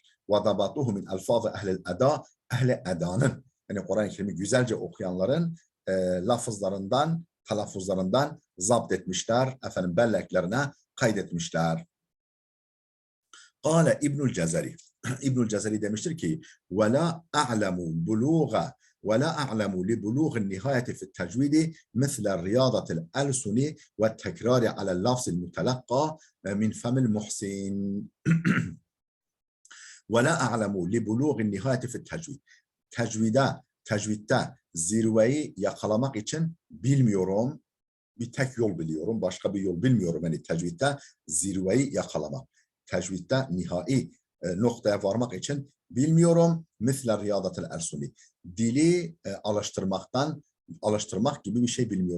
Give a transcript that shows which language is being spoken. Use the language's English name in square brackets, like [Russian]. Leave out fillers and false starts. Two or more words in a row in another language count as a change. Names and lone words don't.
[Arabic] وضبطوه من ألفاظ أهل الأداء [Turkish] ehli edanın yani Kur'an-ı Kerim'i güzelce okuyanların lafızlarından, telaffuzlarından zapt etmişler. Efendim belleklerine kaydetmişler. [Arabic] Kâle İbnül Cezeri. [Turkish] İbnül Cezeri demiştir ki [Arabic] وَلَا أَعْلَمُ بُلُوغَ وَلَا أَعْلَمُ لِبُلُوغِ النِّهَايَةِ فِي التَّجْوِيدِ مِثْلَ رِيَاضَةِ الْأَلْسُنِ وَالتَّكْرَارِ عَلَى اللَّفْظِ الْمُتَلَقَّى مِنْ فَمِ الْمُحْسِنِ وَلَا أَعْلَمُ لِبُلُوغِ النِّهَايَةِ فِي التَّجْوِيدِ [Turkish] Tecvidde zirveyi yakalamak için bilmiyorum. Bir tek yol biliyorum. Başka bir yol bilmiyorum. Yani tecvidde zirveyi yakalamak. Tecvidde nihai noktaya varmak için bilmiyorum. [Arabic] مثل رياضة الألسن. [Turkish] Dili alıştırmak gibi bir şey bilmiyorum.